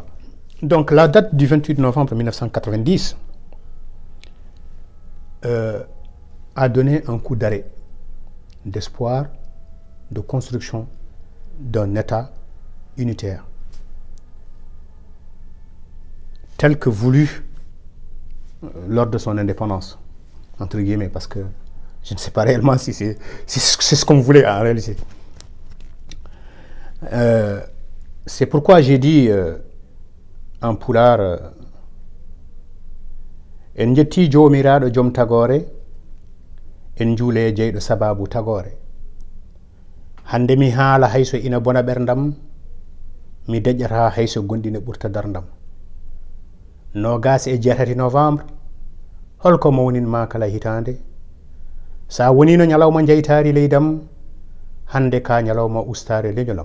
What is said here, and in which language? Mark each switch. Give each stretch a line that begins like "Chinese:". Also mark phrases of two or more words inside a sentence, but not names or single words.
French: Donc la date du 28 novembre 1990 a donné un coup d'arrêt, d'espoir, de construction d'un État unitaire, tel que voulu lors de son indépendance, entre guillemets, parce que je ne sais pas réellement si c'est ce qu'on voulait en réalité. C'est pourquoi j'ai dit en pulaar
Fula: en jetti jomiraɗo joom tagore en juule jeyɗo sababu tagore hande mi haala hayso ina bona ɓerdam mi deƴƴata hayso gonɗine ɓurta dardam 27 novembre holko mawninma kala hitande sa wonino ñalawma jeytari leydam hande ka ñalawma ustare leñolam